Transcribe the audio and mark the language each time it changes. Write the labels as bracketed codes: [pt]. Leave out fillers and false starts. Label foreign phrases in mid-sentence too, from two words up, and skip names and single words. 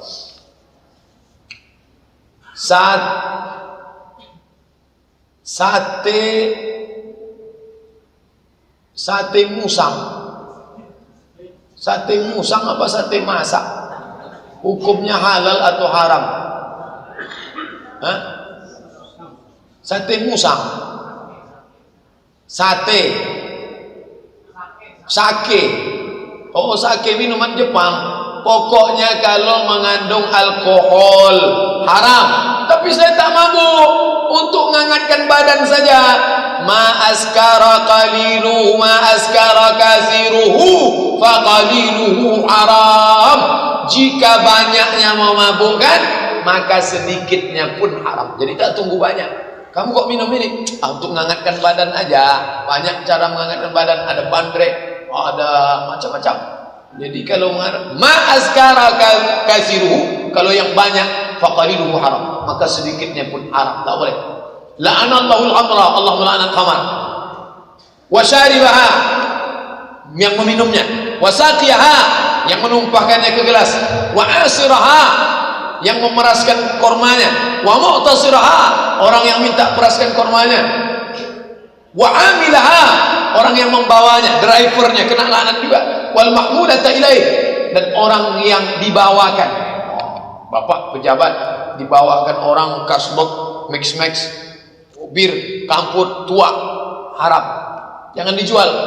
[id] Sate musang. Sate musang apa sate masak? Hukumnya halal atau haram? Hah? Sate musang. Sate. Sake. Oh, sake minuman Jepang. Pokoknya kalau mengandung alkohol haram. Tapi saya tak mabuk, untuk menghangatkan badan saja. [ar] ما أسكر قليله ما أسكر كثيره فقليله حرام. [id] Jika banyaknya memabukkan, maka sedikitnya pun haram. Jadi tak tunggu banyak. Kamu kok minum ini? Untuk menghangatkan badan aja. Banyak cara menghangatkan badan, ada bandrek, ada macam-macam. Jadi kalau [ar] ما أسكر كثيره, [id] kalau yang banyak [ar] فقليله حرام, [id] maka sedikitnya pun haram, tak boleh. [ar] لعن الله الخمر, [id] Allah melaknat khamar. [ar] وشاربها, [id] yang meminumnya. wasaqiyaha, yang menumpahkannya ke gelas, [ar] وعاصرها, [id] yang memeraskan kormanya, [ar] ومعتصرها, [id] orang yang minta peraskan kormanya, wa amilaha, orang yang membawanya, drivernya kena laknat juga, [ar] والمحمولة إليه, [id] dan orang yang dibawakan. Bapak pejabat dibawakan orang kasbek, mix bir, kampur, tua, haram, jangan dijual.